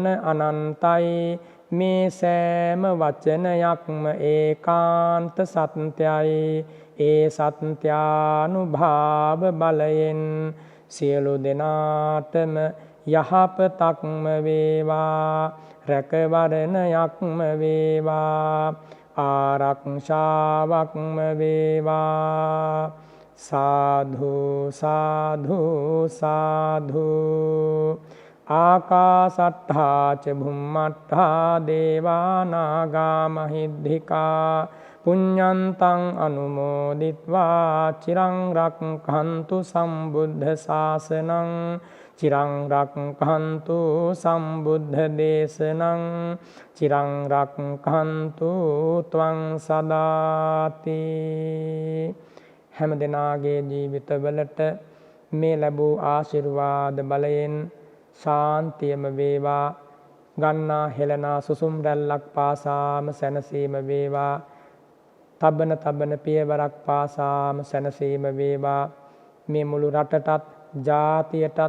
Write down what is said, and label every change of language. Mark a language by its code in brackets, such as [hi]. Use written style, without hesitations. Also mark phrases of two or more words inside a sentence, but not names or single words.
[si] අනන්තයි මේ සෑම වචනයක්ම ඒකාන්ත සත්‍යයි ඒ සත්‍යානුභාව බලයෙන් සියලු දෙනාටම යහපතක්ම වේවා රැකවරණයක්ම වේවා ආරක්ෂාවක්ම වේවා [pi] සාධු සාධු සාධු ආකාසට්ඨා ච භුම්මට්ඨා දේවා නාග මහිද්దికා පුඤ්ඤන්තං අනුමෝදිත්වා චිරං රක්ඛන්තු සම්බුද්ධ ශාසනං චිරං රක්ඛන්තු සම්බුද්ධ දේශනං චිරං රක්ඛන්තු ත්වං සදාති [si] හැම දිනාගේ ජීවිතවලට මේ ලැබූ ආශිර්වාද බලයෙන් ශාන්තියම වේවා ගන්නා හෙළනා සුසුම් රැල්ලක් පාසාම සැනසීම වේවා තබන තබන පියවරක් පාසාම සැනසීම වේවා මේ මුළු රටටත් ජාතියටත්